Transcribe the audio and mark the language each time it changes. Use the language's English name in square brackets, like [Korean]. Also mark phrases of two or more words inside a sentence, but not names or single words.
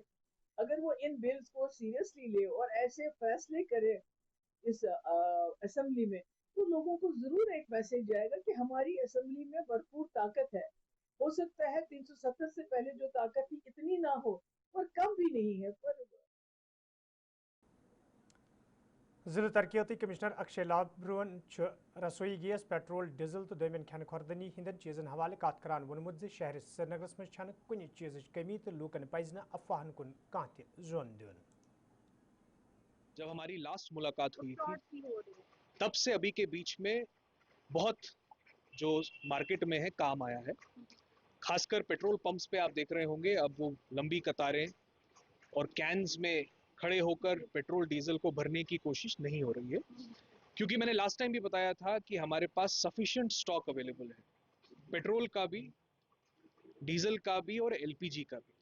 [Urdu] اگر وہ ان بلز کو سیریسلی لے اور ایسے فیصلے کرے اس اسمبلی میں, تو لوگوں کو ضرور ایک میسج جائے گا کہ ہماری اسمبلی میں بھرپور طاقت ہے. ہو سکتا ہے 370 سے پہلے جو طاقت تھی اتنی نہ ہو, پر کم بھی نہیں ہے. پر [Kashmiri] ضلع ترقیاتی کمشنر اکشے لابرون رسوئی گیس, پیٹرول, ڈیزل تو دومین کھین خوردنی ہندن چیزن حوالہ کات کران وونمت زِ شہر سرینگرس مز چھنہ کُنہ چیزٕچ کمی تو لوکن پزِ نہٕ افواہن کُن کانٛہہ تہِ زوٚن دیُن. [Urdu] جب ہماری لاسٹ ملاقات ہوئی تھی تب سے ابھی کے بیچ میں بہت جو مارکیٹ میں ہے کام آیا ہے. خاص کر پیٹرول پمپس پہ آپ دیکھ رہے ہوں گے اب وہ لمبی قطاریں اور کینز میں کھڑے ہو کر پیٹرول ڈیزل کو بھرنے کی کوشش نہیں ہو رہی ہے, کیونکہ میں نے [English] last time [Urdu] بھی بتایا تھا کہ ہمارے پاس [English] sufficient stock available [Urdu] ہے, پیٹرول کا بھی, ڈیزل کا بھی اور ایل پی جی کا بھی.